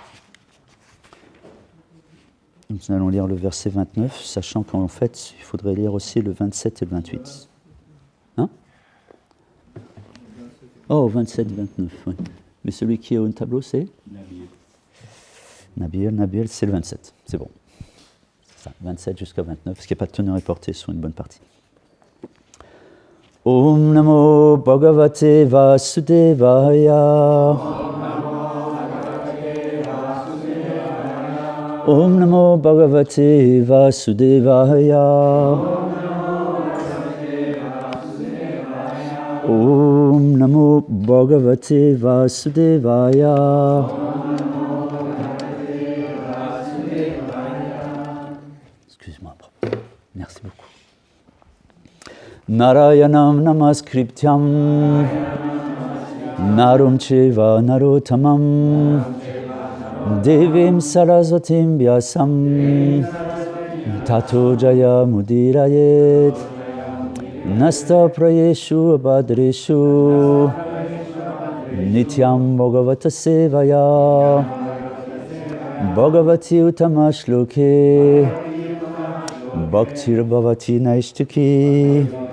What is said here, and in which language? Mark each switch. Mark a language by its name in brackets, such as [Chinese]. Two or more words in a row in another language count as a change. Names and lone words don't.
[French] Nous allons lire le verset 29, sachant qu'en fait, il faudrait lire aussi le 27 et le 28. Hein? Oh, 27 et 29, oui. Mais celui qui est au tableau, c'est Nabil, c'est le 27, c'est bon. C'est ça, 27 jusqu'à 29, parce qu'il n'y a pas de teneur reportée sur une bonne partie. [Sanskrit] Om Namo Bhagavate Vasudevaya. Om Namo Bhagavate Vasudevaya. Om Namo Bhagavate Vasudevaya. [French] Excuse-moi, merci beaucoup. [Sanskrit] Narayanam Namaskrityam Narum Cheva Narottamam Devim Saraswatim Vyasam Tato Jaya Mudirayet Nasta Prayeshu Abhadreshu Nityam Bhagavata Sevaya Bhagavati Utamashloke Bhaktir Bhavati Naishtuki